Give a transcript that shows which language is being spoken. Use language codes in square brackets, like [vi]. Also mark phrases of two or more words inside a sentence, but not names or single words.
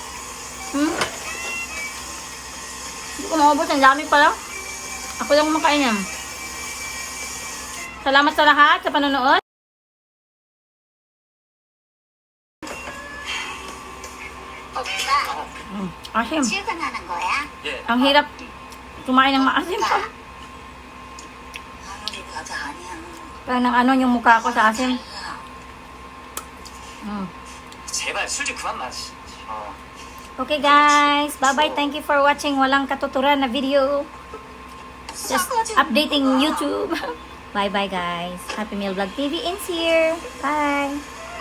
[tl] Hindi ko maubos. Ang dami pala. Ako lang kumakain yan. Salamat sa lahat sa panonood. [ko] 오빠 [tl] Asim. [ko] 출근하는 거야? 예. [tl] Ang hirap kumain ng maasim. [ko] 오빠. 아무리 봐도 아니야. [tl] Parang ano yung mukha ko sa asim. [ko] 제발 술 좀 그만 마시. [en] Okay guys. Bye-bye. Thank you for watching. [tl] Walang katuturan na video. [en] Just updating YouTube. Bye-bye guys. Happy Meal Vlog TV ends here. Bye.